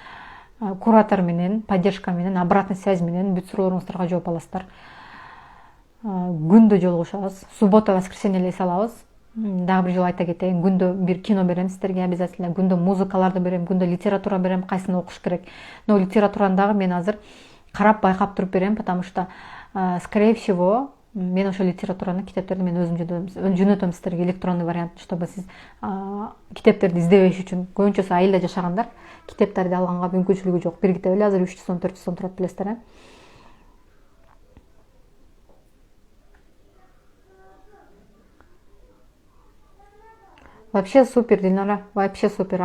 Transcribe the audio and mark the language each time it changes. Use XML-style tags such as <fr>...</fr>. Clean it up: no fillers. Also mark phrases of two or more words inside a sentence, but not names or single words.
<ky>Куратор менен, поддержка менен,</ky> <ru>обратный связь</ru> <ky>менен бүт сурооруңуздарга жооп аласыздар. күндө жолугушабыз.</ky> <ru>Суббота, воскресенье</ru> <ky>эле салабыз. Дагы бир жолу айта кетейин, күндө бир кино берем сиздерге обязательно, күндө музыкаларды берем, күндө литература берем, кайсыны окуш керек. Но литератураны дагы мен азыр карап байкап туруп берем,</ky> <ru>потому что скорее всего</ru> <ky>мен ошо литератураны, китептерди мен өзүм жөнөтөм сиздерге</ky> <ru>электронный вариант,</ru> <ky>чтобы сиз китептерди издебеш үчүн. Көбүнчөсү айылда жашагандар китептерди алганга мүмкүнчүлүгү жок. Бир китеп эле азыр 300 сом, 400 сом турат, билесиздер.</ky> <ru>Вообще супер, Динара, вообще супер.</ru>